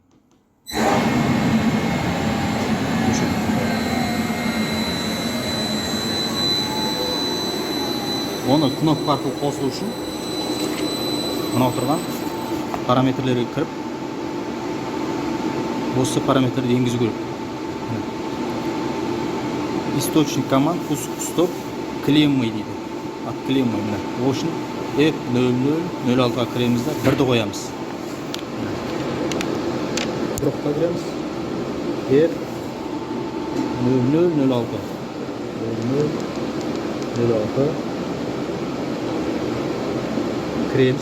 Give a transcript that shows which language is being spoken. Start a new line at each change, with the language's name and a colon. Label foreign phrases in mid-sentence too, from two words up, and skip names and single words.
Kazakh: Оны кнопка арқылы қосылу үшін мынау тұрған параметрлерге кіріп, осы параметрді енгізу керек.
Russian: Источник команд пуск стоп клеммой дейді. От клеммой.
Kazakh: Ол үшін F0006-ға кіреміз де бірді қоямыз. Бұрыққа кіреміз. F0006. 0006. Кіреміз.